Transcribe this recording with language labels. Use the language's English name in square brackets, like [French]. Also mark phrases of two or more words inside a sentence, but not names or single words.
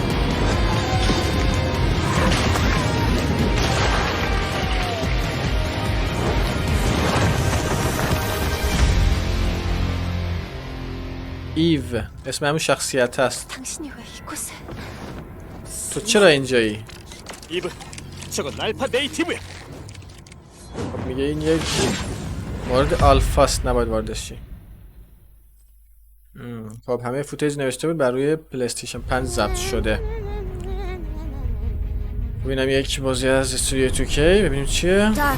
[Persian] ایو اسم همون شخصیت هست. تو چرا اینجایی؟ [Korean] 이브 저건 알파 네이티브야. [Persian] خب میگه این یک مورد آلفاست، نباید واردش شی. خب همه فوتیج نوشته بود بر روی پلی استیشن 5 ضبط شده. ببینم یک بازی از استودیو 2K ببینیم چیه.